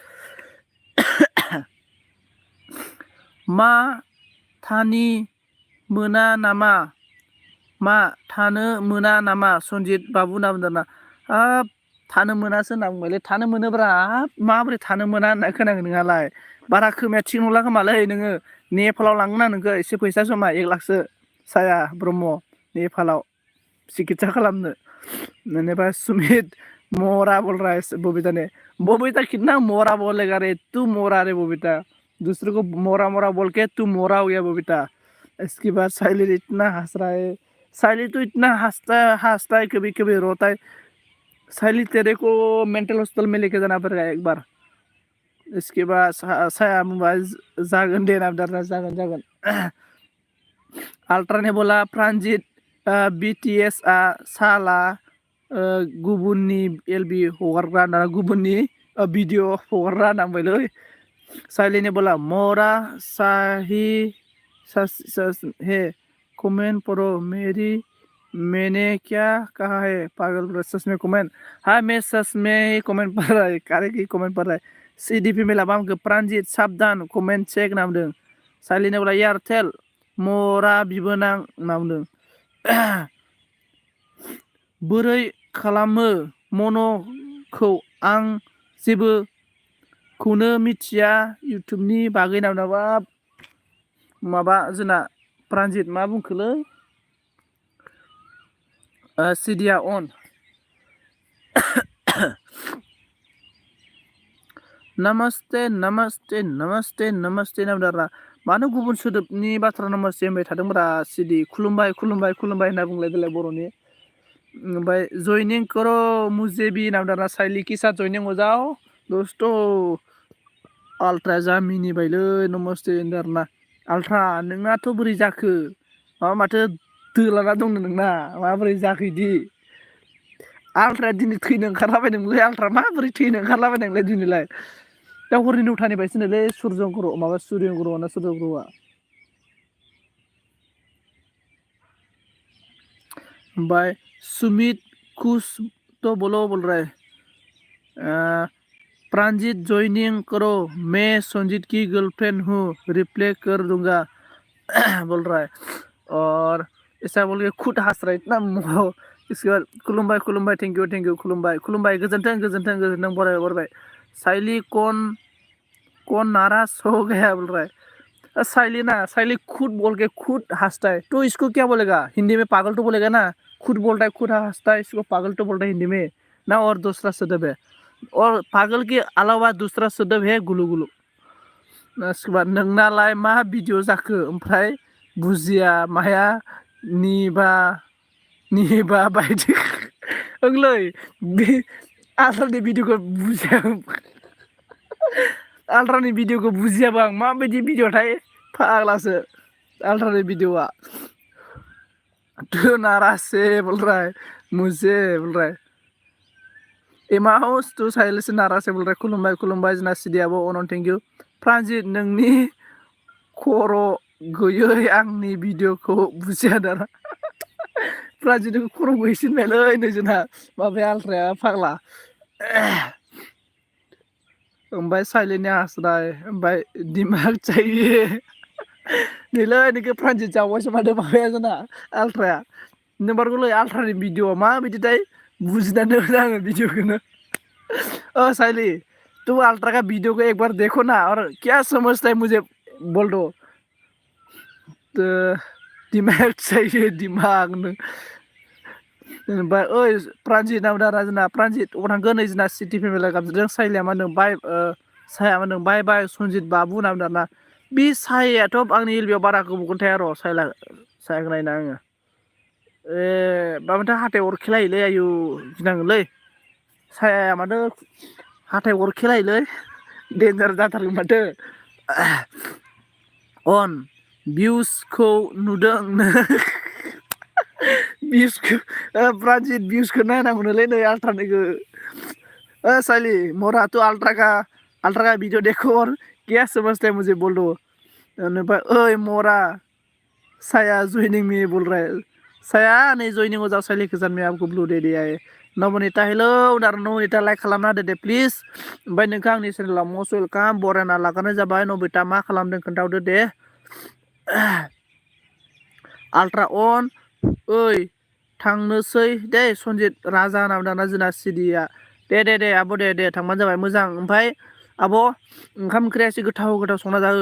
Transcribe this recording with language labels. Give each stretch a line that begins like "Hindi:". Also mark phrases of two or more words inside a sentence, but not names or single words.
Bodo: मा थानि मोना नामा मा थानो मोना नामा सन्जित बाबु ना दाना हाब थानो मोनासो होनना बुंबायलै थानो मोनोब्रा माबोरै थानो मोना होनना खोनागोन नोंहालाय बारा खोमाया थिग नंला खोमालै नोङो नेपालाव लांगोन आं नोंखौ एसे फैसा जमा 1 लाखसो साया ब्रह्म नेपालाव चिकित्सा खालामनो
Hindi: मैंने सुमित मोरा बोल रहा है बबीता ने बबीता कितना मोरा बोलेगा रे तू मोरा रे बबीता दूसरे को मोरा मोरा बोल के तू मोरा हो गया बबीता। इसके बाद साइली इतना हंस रहा है साइली तो इतना हंसता है कभी कभी रोता है साइली तेरे को मेंटल हॉस्पिटल में लेके जाना पड़ेगा एक बार। इसके बाद
Bodo: साया मोबाइल जागन दे ना जागन जागन अल्ट्रा
Hindi: ने बोला
Bodo: प्रानजित BTS आ साला गुबुननि एलबी हगारग्रा ना गुबुननि भिडिअ हगारग्रा नांबायलै
Hindi: साइली ने बोला मोरा साही है कमेंट पढ़ो मेरी मैंने क्या कहा है पागल सच में कमेंट हाँ मैं सच में ही कमेंट पढ़ रहा है कारे की कमेंट पढ़ रहा है CDP में लाबा हमको प्रानजित साबधान कमेंट
Bodo: चेक नामदों
Hindi: साइली ने बोला एयरटेल
Bodo: मोरा बिबोनां नामदों बोरै खालामो मन'खौ आं जेबोखौनो मिथिया इउटुबनि बागै नामा माबा जोंना प्रानजित मा बुंखोलै सिडिया अन नमस्ते नमस्ते नमस्ते नमस्ते नामदारा मानो गुबुन सोदोबनि बाथ्रा नमस्ते होनबाय थादोंब्रा सिडि खुलुमबाय खुलुमबाय खुलुमबाय होनना बुंलाय देलाय बर'नि ओमफ्राय जयनिं
Hindi: करो मुझे भी
Bodo: नामदारा साइली
Hindi: के साथ
Bodo: जयनिं
Hindi: हो जाओ दोस्तों
Bodo: अल्ट्रा जा मिनिबायलै नमस्ते होनदारना अल्ट्रा नोंनाथ' बोरै जाखो माथो दोलाना दंनो नोंना माबोरै जाखो इदि अल्ट्राया दिनै थैनो ओंखारलाबायदोंलै अल्ट्रा माबोरै थैनो ओंखारलाबायदोंलै दिनैलाय दा हरनि 9थानि बायसोनोलै सुर्यग्रह माबा सुर्यग्रह ना सुर्यग्रहआ
Hindi: बाय सुमित खुश तो बोलो बोल रहा है प्रानजित ज्वाइनिंग करो मैं संजीत की गर्लफ्रेंड हूँ रिप्ले कर दूंगा बोल रहा है और ऐसा बोल के खुद हंस रहा है इतना इसके बाद
Bodo: खुलुमबाय खुलुमबाय
English: thank you
Bodo: खुलुमबाय खुलुमबाय गोजोन्थों गोजोन्थों गोजोन्थों बराय
Hindi: साइली कौन नाराज हो गया बोल रहा है साइली ना साइली खुद बोल के खुद हंसता है तो इसको क्या बोलेगा हिंदी में पागल तो बोलेगा ना खुद बोलता है खुद हंसता है इसको पागल तो बोलता है हिंदी में ना और दूसरा शब्द है और पागल के अलावा दूसरा शब्द है गुलु गुलु इसके बाद
Bodo: नोंनालाय मा भिडिअ जाखो ओमफ्राय बुजिया माया निबा बायदि ओंलै बे आल्ट्रानि भिडिअखौ बुजिया आल्ट्रानि भिडिअखौ बुजियाबा आं माबायदि भिडिअ थाय फाग्लासो आल्ट्रानि भिडिअआ
Hindi: तू नाराज से बोल रहा है मुझे बोल रहा है एमाउस तू साहिल से नाराज से बोल रहा है
Bodo: खुलुमबाय जना सिदियाबो अनन
English: thank you
Bodo: प्रानजित नोंनि खर' गैयै आंनि भिडिअखौ बुजिया दाना प्रानजितखौ खर' गैसिनबायलै नै जोंना माबाया आल्ट्राया फाग्ला ओमफ्राय साइलेन्टनि हास्राय ओमफ्राय
Hindi: दिमाग चाहिए
Bodo: नैलै नोंखौ प्रानजित जावबायसो माथो माबाया जोंना आल्ट्राया नोंमारगौलै आल्ट्रानि भिडिअ माबायदिथाय बुजिनानै मोना आङो भिडिअखौनो साइली
Hindi: तू अल्ट्रा का वीडियो को एक बार देखो ना और क्या समझता है मुझे बोल दो तो दिमाग चाहिए दिमाग
Bodo: ओमफ्राय ओइ प्रानजित नाम दारा जोंना प्रानजित अबाव थांगोन नै जोंना सिटि फेमिलि गाबज्रिदों साइलिया मा होनदों बाय साया मा होनदों बाय बाय सनजित बाबु नाम दाना बे सायाथ' आंनि एलबियाव बारा गोबावखौनो थाया र' सायाखौ नायना आङो माबाथो हाथाय अरखेलायोलै आयु गिनांगोनलै सायाया माथो हाथाय अरखेलायोलै डेन्जार जाथारगोन माथो अन भिउसखौ नुदों भिउसखौ प्रानजित भिउसखौ नायनांगौनोलै नै आल्ट्रानिखौ साइली मोरा
Hindi: तो अल्ट्रा का वीडियो देखो और क्या समझते हैं मुझे बोल दो ओए मोरा साया ज्वाइनिंग मी बोल रहा है साया नहीं ज्वाइनिंग हो जाओ साइली के साथ में आपको ब्लू दे दिया है नवनीता हेलो उधर नवनीता
Bodo: लाइक खालामना होदो दे प्लिज ओमफ्राय नोंखौ आंनि चेनेलाव मस्ट वेलकाम बरायना लागानाय जाबाय नबीता मा खालामदों खोन्थाहरदो दे आल्ट्रा अन ओइ थांनोसै दे सनजित राजा नाम दाना जोंना सिडिया दे आब' दे थांबानो जाबाय मोजां ओमफ्राय आब' ओंखाम ओंख्रिया एसे गोथाव संना जाहो